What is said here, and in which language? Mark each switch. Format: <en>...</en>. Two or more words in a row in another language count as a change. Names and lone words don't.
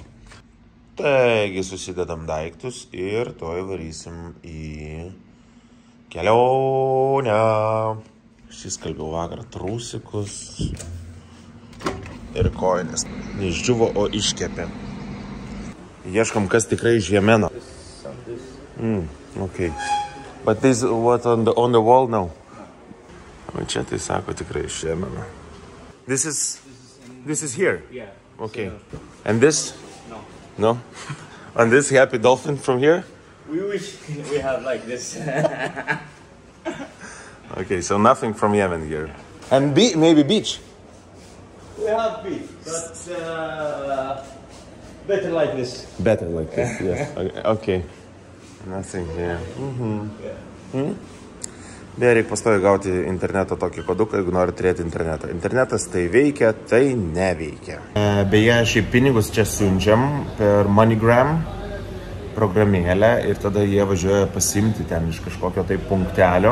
<lt>Taigi susidedam daiktus ir toj varysim į kelionę. Išsiskalbiau vakar trūsikus ir kojines. Neišdžiuvo, o iškepė. Ieškam, kas tikrai iš Jemeno.</lt> <en>Okay. But this what on the wall now?</en> <lt>O čia tai sako tikrai iš Jemeno.</lt> <en>This is here? Yeah. Okay. And this? No? And this happy dolphin from here? We wish we have like this. Okay, so nothing from Yemen here. And maybe beach? We have beef, but better like this. Better like this, yes. Okay. Nothing here.</en> <lt>Beje, reikia pastoviai gauti interneto tokį koduką, jeigu nori turėti internetą. Internetas tai veikia, tai neveikia. Beje, šiaip pinigus čia siunčiam per MoneyGram programėlę ir tada jie važiuoja pasimti ten iš kažkokio tai punktelio.</lt>